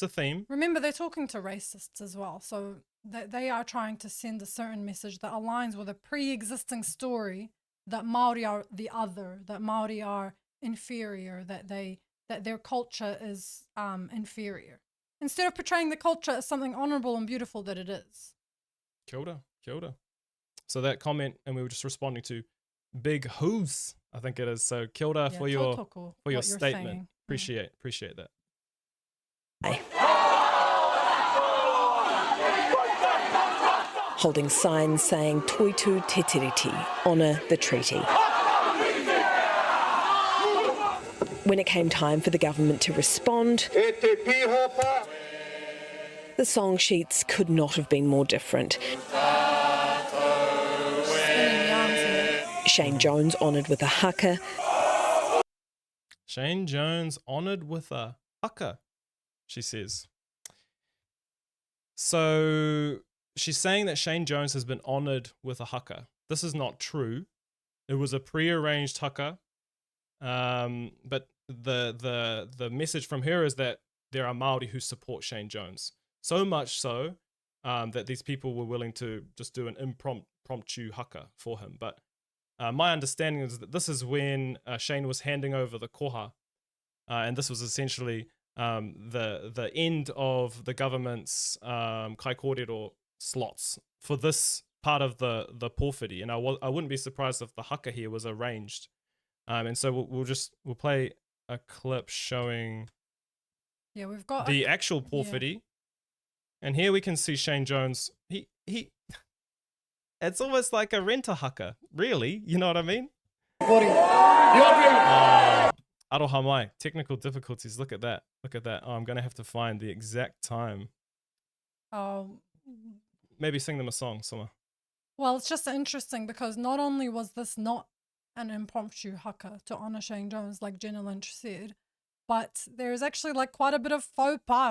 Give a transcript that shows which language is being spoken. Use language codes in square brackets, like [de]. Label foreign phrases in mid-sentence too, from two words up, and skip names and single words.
[en] Remember, they're talking to racists as well, so that they are trying to send a certain message that aligns with a pre-existing story that Māori are the other, that Māori are inferior, that their culture is inferior, instead of portraying the culture as something honourable and beautiful that it is. [mi] Kia ora, kia ora. [en] So that comment, and we were just responding to Big Who's, I think it is. So [mi] kia ora [en] for your statement. Appreciate that. Holding signs saying [mi] Toitu Te Tiriti, [en] honour the treaty. When it came time for the government to respond, the song sheets could not have been more different. Shane Jones honoured with a haka. Shane Jones honoured with a haka, she says. So she's saying that Shane Jones has been honoured with a haka. This is not true. It was a pre-arranged haka. But the message from her is that there are Māori who support Shane Jones. So much so that these people were willing to just do an impromptu haka for him. But my understanding is that this is when Shane was handing over the koha, and this was essentially the end of the government's [mi] kai kōrero [en] slots for this part of the pōwhiri. And I wouldn't be surprised if the haka here was arranged. And so we'll play a clip showing we've got the actual pōwhiri. And here we can see Shane Jones. He it's almost like a renter haka, really. You know what I mean? [mi] Aroha mai, [en] technical difficulties. Look at that. Look at that. Oh, I'm going to have to find the exact time. Oh. Maybe sing them a song, Samah. Well, it's just interesting because not only was this not an impromptu haka to honour Shane Jones, like Jenna Lynch said, but there's actually like quite a bit of faux pas.